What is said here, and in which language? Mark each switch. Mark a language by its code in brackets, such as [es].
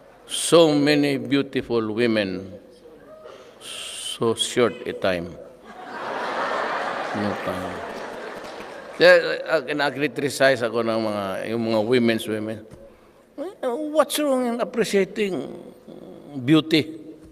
[en] So many beautiful women, so short a time. No time. [tl] Kinakriticize ako ng yung mga women. [en] What's wrong in appreciating beauty?